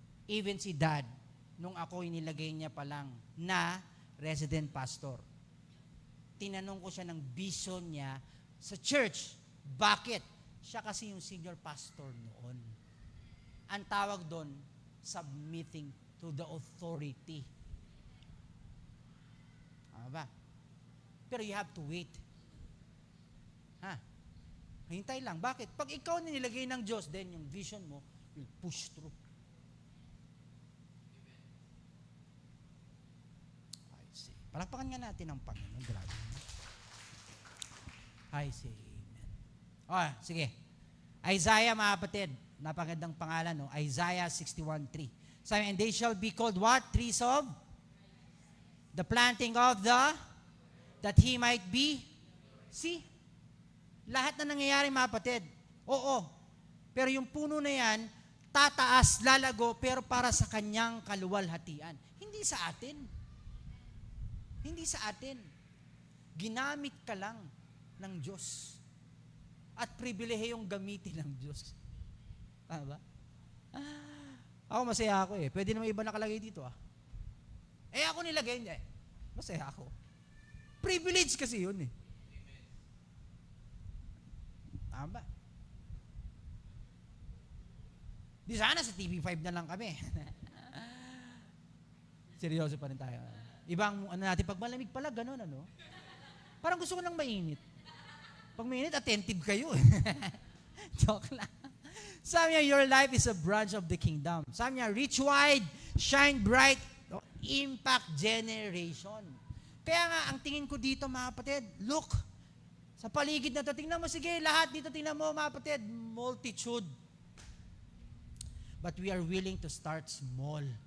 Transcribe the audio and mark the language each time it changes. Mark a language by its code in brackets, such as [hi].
[tl] Even si Dad, nung ako inilagay niya pa lang na resident pastor, tinanong ko siya ng vision niya sa church. Bakit? Siya kasi yung senior pastor noon. Ang tawag doon, [en] submitting to the authority. [tl] Ba? Pero [en] you have to wait. [tl] Hintay lang. Bakit? Pag ikaw nilagay ng Diyos, then yung vision mo [en] will push through. I see. [tl] Palakpakan nga natin ang Panginoon. Grabe. [en] I see. Amen. [tl] Sige. Isaiah, mga kapatid. Napakagandang pangalan, no? Isaiah 61:3. Sabi, [en] and they shall be called what? Trees of? The planting of that he might be. See? [tl] Lahat na nangyayari, mga kapatid. Oo. Pero yung puno na yan, tataas, lalago, pero para sa kanyang kaluwalhatian. Hindi sa atin. Hindi sa atin. Ginamit ka lang ng Diyos. At pribilehiyong gamitin ng Diyos. Tama ba? Ako masaya ako eh. Pwede naman iba nakalagay dito ah. Ako nilagay niya eh. Masaya ako. Privilege kasi yun eh. Tama ba? Di sana sa TV5 na lang kami. Seryoso pa rin tayo. Ibang natin, pag malamig pala, gano'n ano. Parang gusto ko nang mainit. Pag mainit, attentive kayo. Joke lang. Sabi niya, [en] your life is a branch of the kingdom. [tl] Sabi niya, [en] reach wide, shine bright, impact generation. [tl] Kaya nga, ang tingin ko dito, mga kapatid, look, sa paligid na ito, tingnan mo, sige, lahat dito, tingnan mo, mga kapatid, multitude. [en] But we are willing to start small.